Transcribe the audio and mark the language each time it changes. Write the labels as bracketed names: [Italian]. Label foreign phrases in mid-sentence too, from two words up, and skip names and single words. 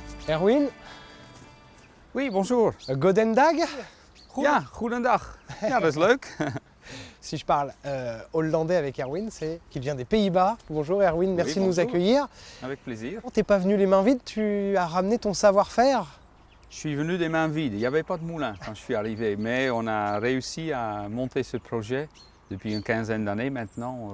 [French] Erwin, Oui, bonjour. [Dutch] Godendag. Ja, goedendag. Ja, dat is leuk. [French] Si je parle hollandais avec Erwin, c'est qu'il vient des Pays-Bas. Bonjour Erwin, merci de nous bonjour. accueillir. Avec plaisir. T'es pas venu les mains vides, tu as ramené ton savoir-faire. Je suis venu des mains vides. Il n'y avait pas de moulin quand je suis arrivé, mais on a réussi à monter ce projet depuis une quinzaine d'années maintenant.